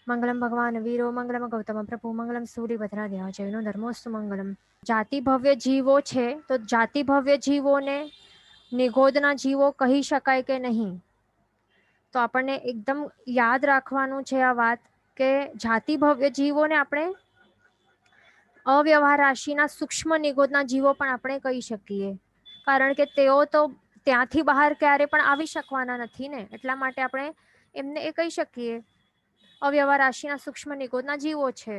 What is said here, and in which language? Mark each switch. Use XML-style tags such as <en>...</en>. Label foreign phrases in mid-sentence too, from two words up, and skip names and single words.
<sa>मंगलम भगवान वीरो मंगलम गौतम प्रभु मंगलम सूर्यभद्रा देवा जयनो धर्मोस्तु મંગલમ.</sa> <gu>જાતિ ભવ્ય જીવો છે તો જાતિ ભવ્ય જીવોને નિગોદના જીવો કહી શકાય કે નહીં? તો આપણને એકદમ યાદ રાખવાનું છે આ વાત કે જાતિ ભવ્ય જીવોને આપણે અવ્યવહાર રાશિના સૂક્ષ્મ નિગોદના જીવો પણ આપણે કહી શકીએ, કારણ કે તેઓ તો ત્યાંથી બહાર ક્યારે પણ આવી શકવાના નથી ને, એટલા માટે આપણે એમને એ કહી શકીએ અવ્યવહાર રાશિના સૂક્ષ્મ નિગોદના જીવો છે.</gu>